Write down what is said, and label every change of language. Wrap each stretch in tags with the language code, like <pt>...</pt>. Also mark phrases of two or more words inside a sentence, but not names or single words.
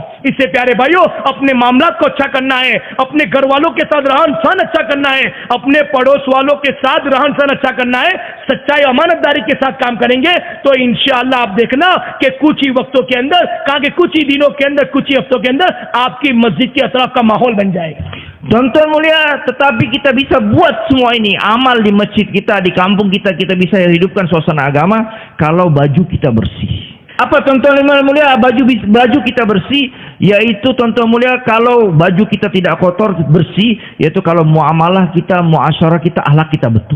<hi>इससे प्यारे भाइयों, अपने मामलात को अच्छा करना है, अपने घर वालों के साथ रहन सहन अच्छा करना है, अपने पड़ोस वालों के साथ रहन सहन अच्छा करना है। सच्चाई अमानतदारी के साथ काम करेंगे तो इंशाअल्लाह आप देखना कि कुछ ही वक्तों के अंदर, कहा कि कुछ ही दिनों के अंदर, कुछ ही हफ्तों के अंदर आपकी मस्जिद के अतराफ का माहौल बन जाएगा।</hi> <id>Tuan-tuan mulia, tetapi kita bisa buat semua ini, amal di masjid kita, di kampung kita bisa hidupkan suasana agama kalau baju kita bersih. Apa tuan-tuan mulia, baju kita bersih, yaitu tuan-tuan mulia kalau baju kita tidak kotor, bersih, yaitu kalau muamalah kita, muasyarah kita, akhlak kita betul.</id>